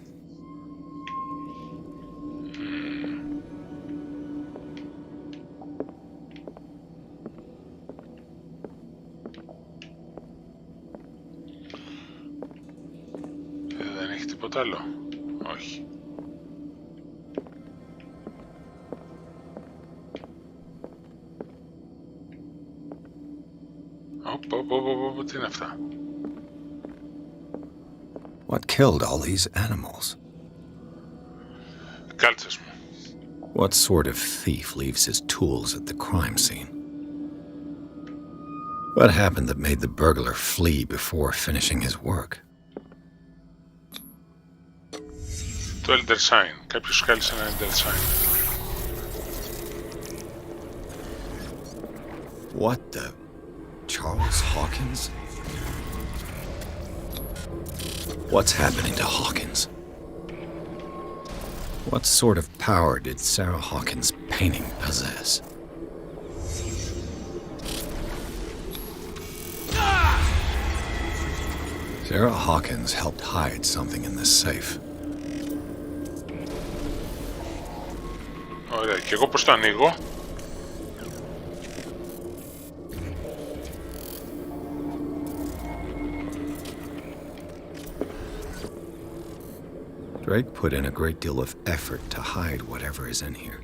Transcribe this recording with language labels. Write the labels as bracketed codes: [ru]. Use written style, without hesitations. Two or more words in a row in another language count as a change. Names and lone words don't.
[el] Δεν έχει τίποτα άλλο. Όχι. Τι είναι αυτά? [en] What killed all these animals? [el] Κάλτσες μου. [en] What sort of thief leaves his tools at the crime scene? What happened that made the burglar flee before finishing his work? [el] Το Elder Sign. Κάποιος κάλεσε ένα Elder Sign. [en] What the... Charles Hawkins? What's happening to Hawkins? What sort of power did Sarah Hawkins' painting possess? Sarah Hawkins helped hide something in this safe. [el] Ωραία, και εγώ πώς το ανοίγω? [en] Drake put in a great deal of effort to hide whatever is in here.